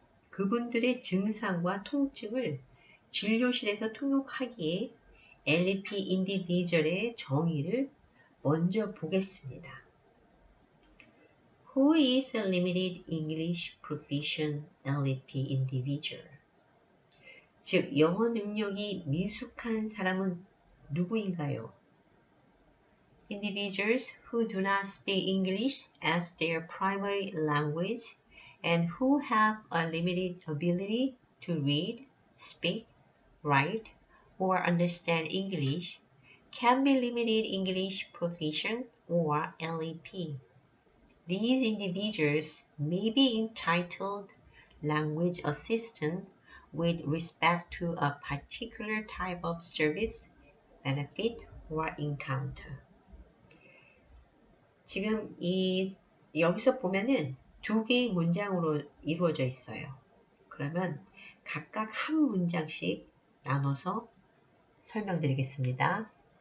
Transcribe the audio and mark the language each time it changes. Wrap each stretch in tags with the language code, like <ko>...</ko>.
<ko>그분들의 증상과 통증을 진료실에서 통역하기에 LEP 인디비주얼의 정의를 먼저 보겠습니다.</ko> <en>Who is a limited English proficient LEP individual?</en> <ko>즉, 영어 능력이 미숙한 사람은 누구인가요?</ko> <en>Individuals who do not speak English as their primary language and who have a limited ability to read, speak, write, or understand English can be limited English proficient or LEP. These individuals may be entitled language assistance with respect to a particular type of service, benefit, or encounter.</en> <ko>지금 여기서 보면은 두 개의 문장으로 이루어져 있어요. 그러면 각각 한 문장씩 나눠서 설명드리겠습니다.</ko>